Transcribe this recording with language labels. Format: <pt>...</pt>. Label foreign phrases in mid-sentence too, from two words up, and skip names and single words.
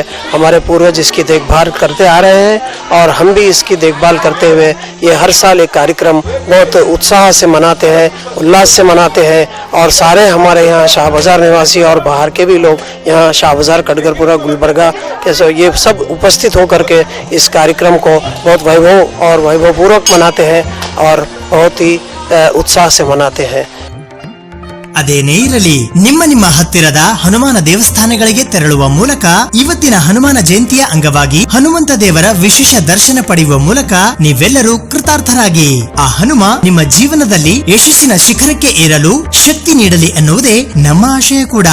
<hi>हमारे पूर्वज इसकी देखभाल करते आ रहे हैं और हम भी इसकी देखभाल करते हुए ये हर साल एक कार्यक्रम बहुत उत्साह से मनाते हैं, उल्लास से मनाते हैं। और सारे हमारे यहाँ शाह बाजार निवासी और बाहर के भी लोग यहाँ शाह बाजार, कटघरपुरा, गुलबर्गा कैसे ये सब उपस्थित होकर के इस कार्यक्रम को बहुत वैभव और वैभवपूर्वक मनाते हैं और बहुत ही उत्साह से मनाते हैं।</hi> <kn>ಅದೇನೇ ಇರಲಿ, ನಿಮ್ಮ ಹತ್ತಿರದ ಹನುಮಾನ ದೇವಸ್ಥಾನಗಳಿಗೆ ತೆರಳುವ ಮೂಲಕ ಇವತ್ತಿನ ಹನುಮಾನ ಜಯಂತಿಯ ಅಂಗವಾಗಿ ಹನುಮಂತ ದೇವರ ವಿಶೇಷ ದರ್ಶನ ಪಡೆಯುವ ಮೂಲಕ ನೀವೆಲ್ಲರೂ ಕೃತಾರ್ಥರಾಗಿ ಆ ಹನುಮ ನಿಮ್ಮ ಜೀವನದಲ್ಲಿ ಯಶಸ್ಸಿನ ಶಿಖರಕ್ಕೆ ಏರಲು ಶಕ್ತಿ ನೀಡಲಿ ಎನ್ನುವುದೇ ನಮ್ಮ ಆಶಯ ಕೂಡ.</kn>